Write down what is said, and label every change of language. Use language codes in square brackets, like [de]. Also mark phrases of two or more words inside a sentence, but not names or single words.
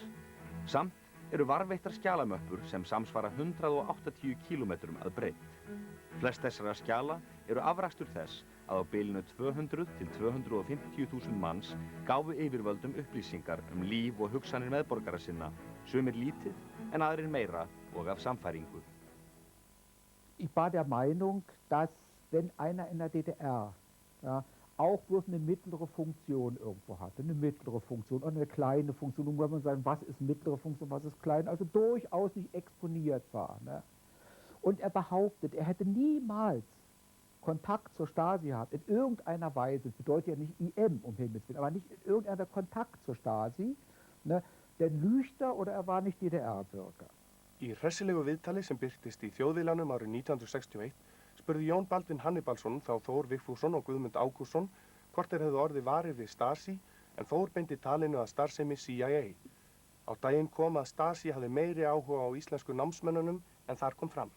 [is] Samt eru varðveittar skjalamöppur sem samsvara 180 kílómetrum að breidd. Flest þessara skjala eru afrakstur þess að á bilinu 200 til 250.000 manns gáfu yfirvöldum upplýsingar líf og hugsanir meðborgara sinna, sumir lítið en aðrir meira og af samfæringu. [de] Ich war der Meinung, dass wenn einer in der DDR auch bloß eine mittlere Funktion irgendwo hatte, eine mittlere Funktion oder eine kleine Funktion, nun muss man sagen, was ist mittlere Funktion, was ist klein, also durchaus nicht exponiert war. Ne? Und er behauptet, er hätte niemals Kontakt zur Stasi gehabt, in irgendeiner Weise, das bedeutet ja nicht IM, um Himmels Willen, aber nicht in irgendeiner Kontakt zur Stasi, ne? Denn lügt er oder er war nicht DDR-Bürger. [is] Í hressilegu viðtali sem birtist í Þjóðviljanum árið 1961 spurði Jón Baldvin Hannibalsson þá Þór Vigfússon og Guðmund Ágústsson hvort þeir hefðu orðið varir við Stasi en Þór beindi talinu að starfsemi CIA. Á daginn kom að Stasi hafði meiri áhuga á íslensku námsmönnunum en þar kom fram.